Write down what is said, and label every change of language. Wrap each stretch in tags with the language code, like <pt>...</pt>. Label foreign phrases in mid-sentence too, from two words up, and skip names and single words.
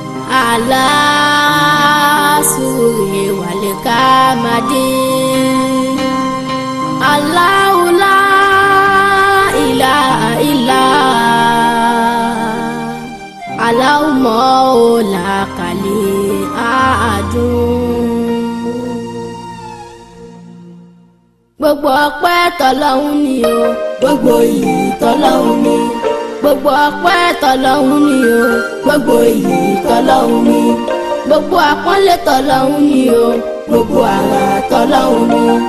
<ar>على السرور والكمد. الله لا إله إلا. الله مولى كل أحد.</ar> <yo>Gbogbo ọpẹ́ tọlọ́hun ni o, gbogbo ìyìn tọlọ́hun ni. Gbogbo ọpẹ́ tọlọ́hun ni o, gbogbo ìyìn tọlọ́hun ni. Gbogbo àpọ́nlé tọlọ́hun ni o, gbogbo àrà tọlọ́hun ni.</yo>